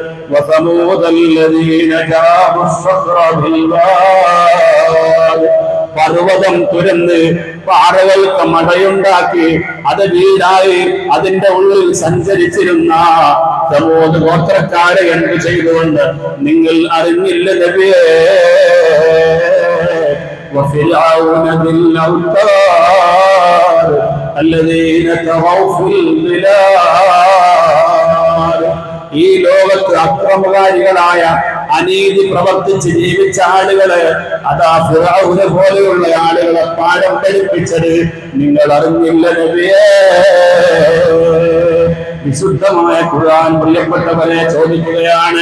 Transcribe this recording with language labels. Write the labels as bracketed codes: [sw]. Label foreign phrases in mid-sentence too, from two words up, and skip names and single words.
[ml] പർവ്വതം തുരന്ന് പാറകൾക്ക് മടയുണ്ടാക്കി അത് വീടായി അതിന്റെ ഉള്ളിൽ സഞ്ചരിച്ചിരുന്ന സമൂഹ ഗോത്രക്കാരെ എന്ത് ചെയ്തുകൊണ്ട് നിങ്ങൾ അറിഞ്ഞില്ല നബിയേ? [ar] وفرعون ذي الأوتاد الذين طغوا في البلاد. [ml] ഈ ലോകത്ത് അക്രമകാരികളായ അനീതി പ്രവർത്തിച്ച് ജീവിച്ച ആളുകളെ, അതാ ഫിർഔനെ പോലെയുള്ള ആളുകളെ പാഠം പഠിപ്പിച്ചത് നിങ്ങൾ അറിഞ്ഞില്ല നബിയേ? വിശുദ്ധമായ ഖുർആൻ പ്രിയപ്പെട്ടവരെ ചോദിക്കുകയാണ്.